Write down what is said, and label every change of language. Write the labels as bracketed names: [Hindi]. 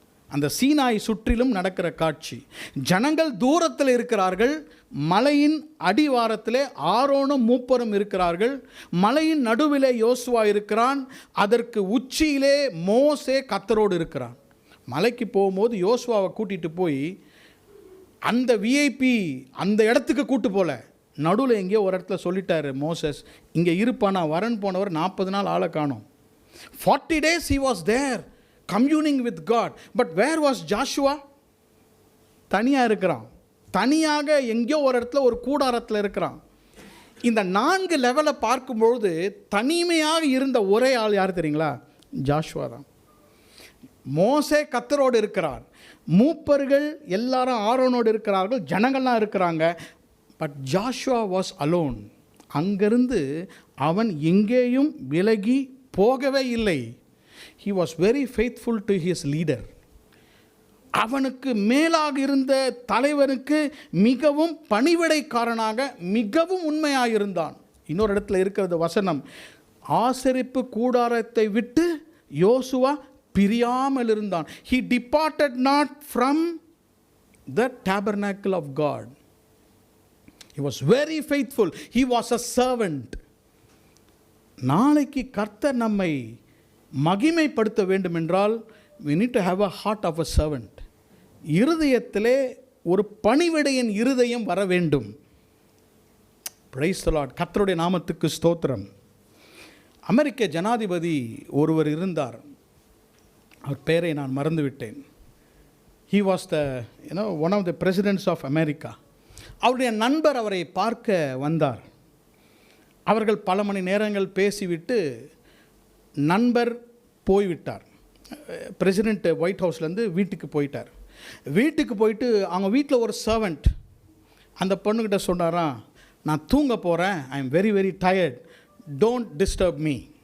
[Tamil] அந்த சீனாய் சுற்றிலும் நடக்கிற காட்சி. ஜனங்கள் தூரத்தில் இருக்கிறார்கள், மலையின் அடிவாரத்திலே ஆரோனும் மூப்பரும் இருக்கிறார்கள், மலையின் நடுவிலே யோசுவா இருக்கிறான், அதற்கு உச்சியிலே மோசே கர்த்தரோடு இருக்கிறான். மலைக்கு போகும்போது யோசுவாவை கூட்டிகிட்டு போய் அந்த விஐபி அந்த இடத்துக்கு கூட்டு போல, நடுவில் எங்கேயோ ஒரு இடத்துல சொல்லிட்டாரு மோசஸ், இங்கே இருப்பானா வரன் போனவர் 40 நாள் ஆளை காணோம். [English] 40 days he was there communing with God. But where was Joshua? [Tamil] தனியாக இருக்கிறான். தனியாக எங்கேயோ ஒரு இடத்துல ஒரு கூடாரத்தில் இருக்கிறான். இந்த 4 லெவலை பார்க்கும்பொழுது தனிமையாக இருந்த ஒரே ஆள் யார் தெரியுங்களா? ஜாஷுவா தான். மோசே கர்த்தரோடு இருக்கிறார், மூப்பர்கள் எல்லாரும் ஆரோனோடு இருக்கிறார்கள், ஜனங்கள்லாம் இருக்கிறாங்க. [English] But Joshua was alone. [Tamil] அங்கிருந்து அவன் எங்கேயும் விலகி போகவே இல்லை. [English] He was very faithful to his leader. [Tamil] அவனுக்கு மேலாக இருந்த தலைவனுக்கு மிகவும் பணிவிடைக்காரனாக மிகவும் உண்மையாக இருந்தான். இன்னொரு இடத்துல இருக்கிறது வசனம், ஆசரிப்பு கூடாரத்தை விட்டு யோசுவா பிரியாமல் இருந்தான். [English] He departed not from the tabernacle of God. He was very faithful. He was a servant. [Tamil] நாளைக்கு கர்த்தர் நம்மை மகிமைப்படுத்த வேண்டும் என்றால் [English] we need to have a heart of a servant. [Tamil] இருதயத்திலே ஒரு பணிவிடையின் இருதயம் வர வேண்டும். [English] Praise the Lord. [Tamil] கர்த்தருடைய நாமத்துக்கு ஸ்தோத்திரம். அமெரிக்க ஜனாதிபதி ஒருவர் இருந்தார். அவர் பெயரை நான் மறந்துவிட்டேன். [English] He was the one of the presidents of America. [Tamil] அவருடைய நண்பர் அவரை பார்க்க வந்தார். அவர்கள் பல மணி நேரங்கள் பேசிவிட்டு நண்பர் போய்விட்டார். பிரசிடெண்ட் ஒயிட் ஹவுஸ்லேருந்து வீட்டுக்கு போயிட்டார். வீட்டுக்கு போயிட்டு அவங்க வீட்டில் ஒரு சர்வெண்ட் அந்த பொண்ணுக்கிட்ட சொன்னாராம், நான் தூங்க போகிறேன், [English] I am very very tired, don't disturb me.